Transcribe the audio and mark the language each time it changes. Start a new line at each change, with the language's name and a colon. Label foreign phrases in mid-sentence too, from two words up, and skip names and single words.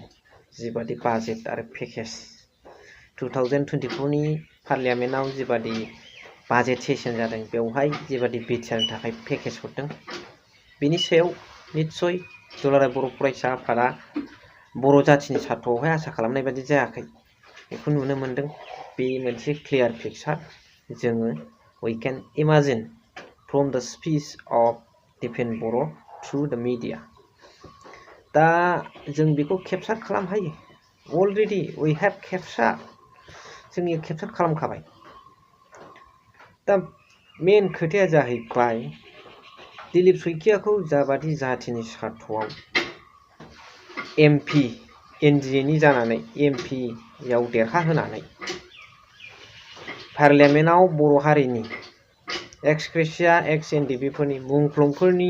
Bodo: जिबादि बाजेट आरो पेकेज 2024 नि पार्लियामेन्टआव जिबादि
English: budget session
Bodo: जादों बेवहाय जिबादि BTR नि थाखाय पेकेज हरदों बेनि सायाव निस्सय दुलाराय बर' फरायसा आफादा बर' जाथिनि सार्थआवहाय आसा खालामनाय बायदि जायाखै बेखौ नुनो मोनदों। बे मोनसे
English: clear picture. जोङो we can imagine from the speech of दिफेन बर' through the media।
Bodo: दा जों बेखौ केपचार खालामनो हायो।
English: already we have capture,
Bodo: जोंनि केपचार खालामखाबाय। दा मेन खोथाया जाहैबाय दिलीप सयखियाखौ जाबादि जाथिनि सार्थआव MP NDA नि जानानै MP याव देरहाहोनानै पार्लियामेन्टआव बर' हारिनि एक्सग्रेसिया एक्स NDB फोरनि मुंख्लंफोरनि